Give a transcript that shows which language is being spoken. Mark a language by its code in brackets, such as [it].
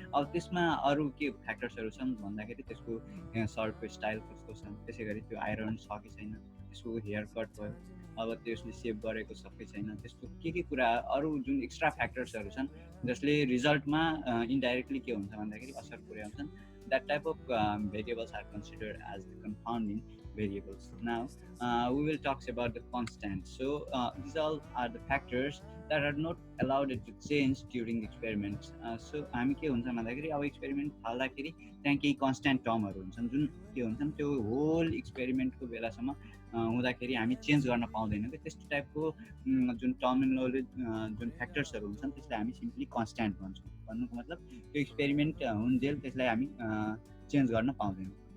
[ne] अब त्यसमा अरू के फ्याक्टर्सहरू छन् भन्दाखेरि त्यसको सर्टको स्टाइल कस्तो छ, त्यसै गरी त्यो आइरन छ कि छैन, त्यसको हेयर कट भयो, अब त्यसले सेभ गरेको छ कि छैन, त्यस्तो के कुरा अरू जुन एक्स्ट्रा फ्याक्टर्सहरू छन् जसले रिजल्टमा इन्डाइरेक्टली के हुन्छ भन्दाखेरि असर पुर्याउँछन्। [en] That type of variables are considered as the confounding variables. Now, we will talk about the constants. So, these all are the factors that are not allowed to change during experiments. [ne] So, हामी के हुन्छ भन्दाखेरि अब experiment थाल्दाखेरि त्यहाँ केही constant टर्महरू हुन्छन् जुन के हुन्छन् त्यो होल एक्सपेरिमेन्टको बेलासम्म हुँदाखेरि हामी चेन्ज गर्न पाउँदैनौँ कि त्यस्तो टाइपको जुन टर्मिनोलोजी जुन फ्याक्टर्सहरू हुन्छन् त्यसलाई हामी सिम्पली कन्स्ट्यान्ट भन्छौँ। भन्नुको मतलब त्यो एक्सपेरिमेन्ट हुन्जेल त्यसलाई हामी चेन्ज गर्न पाउँदैनौँ।